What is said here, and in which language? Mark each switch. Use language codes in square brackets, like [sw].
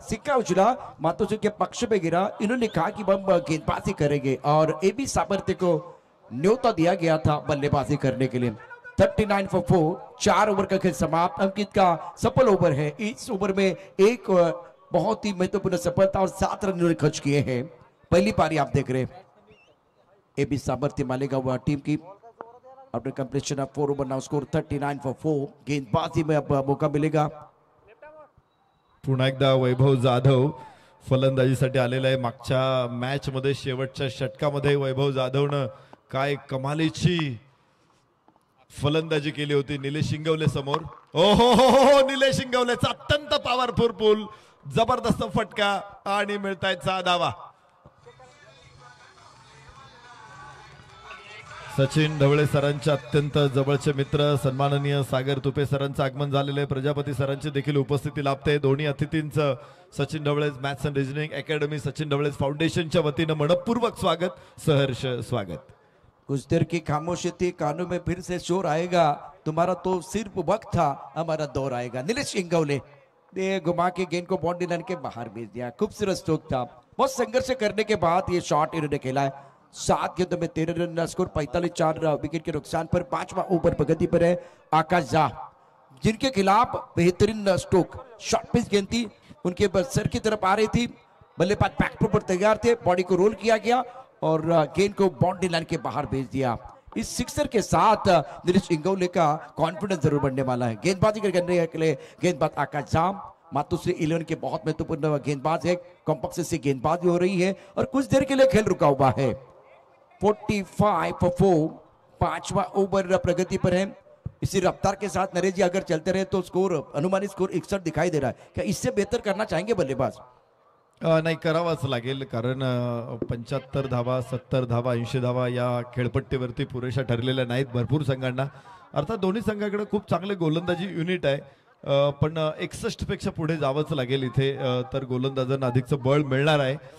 [hi] सिक्का उछला, मातोश्री के पक्ष पे गिरा. इन्होंने कहा कि हम गेंदबाजी करेंगे और एबी सामर्थ्य को न्योता दिया गया था बल्लेबाजी करने के लिए. 39 for 4. 4 ओवर का खेल समाप्त. अंकित का सफल ओवर है. इस ओवर में एक बहुत ही महत्वपूर्ण सफलता और 7 रन इन्होंने खर्च किए हैं. पहली पारी आप देख रहे हैं एबी सामर्थ्य मालेगांव टीम की. [en] After completion of 4 over now score 39 for 4. [hi] गेंदबाजी में अब मौका मिलेगा. [mr] पुन्हा एकदा वैभव जाधव फलंदाजीसाठी आलेला आहे. मागच्या मॅच मध्ये शेवटच्या षटकामध्ये वैभव जाधवनं काय कमालीची फलंदाजी केली होती निलेश शिंगवले समोर. हो निलेश शिंगवलेचा अत्यंत पॉवरफुल जबरदस्त फटका आणि मिळतायत 6 धावा. सचिन ढवळे सरांचे अत्यंत जवळचे मित्र सन्माननीय सागर तुपे सरांचं आगमन झालेलं आहे. प्रजापती सरांची देखील उपस्थिती लाभते. दोन्ही अतिथींचं Sachin Dhawale maths and reasoning academy Sachin Dhawale फाउंडेशनच्या वतीनं मनपूर्वक स्वागत, सहर्ष स्वागत. [hi] कुछ देर की खामोशी थी, कानों में फिर से शोर आएगा. तुम्हारा तो सिर्फ वक्त था, हमारा दौर आएगा. नीलेश शिंगवले ने घुमा के गेंद को बाउंड्री लाइन के बाहर भेज दिया. खूबसूरत स्ट्रोक था. बहुत संघर्ष करने के बाद ये शॉट इन्होंने खेला है. 7 गेंदों में 13 रन स्कोर. 45 विकेट के नुकसान पर 5वां ओवर प्रगति पर है आकाश झा, जिनके खिलाफ बेहतरीन स्ट्रोक शॉर्ट पिच गेंद थी. उनके सर की तरफ आ रही थी. बल्लेबाज बैकफुट पर तैयार थे. बॉडी को रोल किया गया और गेंद को बाउंड्री लाइन के बाहर भेज दिया. इस सिक्सर के साथ नीलेश इंगौले का कॉन्फिडेंस जरूर बढ़ने वाला है. गेंदबाजी करने के लिए गेंदबाज आकाश झा मातोश्री 11 के बहुत महत्वपूर्ण गेंदबाज है. कॉम्पैक्ट से गेंदबाजी हो रही है और कुछ देर के लिए खेल रुका हुआ है. 45 for 4. 5वां ओवर प्रगति पर है. इसी रफ्तार के साथ नरेश जी अगर चलते रहे तो स्कोर अनुमानित स्कोर 61 दिखाई दे रहा है. क्या इससे बेहतर करना चाहेंगे बल्लेबाज? [mr] नाही करावाच लागेल, कारण 75 धावा 70 धावा 80 धावा या खेळपट्टीवरती पुरेशा ठरलेल्या नाहीत भरपूर संघांना. अर्थात दोन्ही संघाकडे खूप चांगले गोलंदाजी युनिट आहे, पण 61 पेक्षा पुढे जावंच लागेल इथे, तर गोलंदाजांना अधिकचं बळ मिळणार आहे.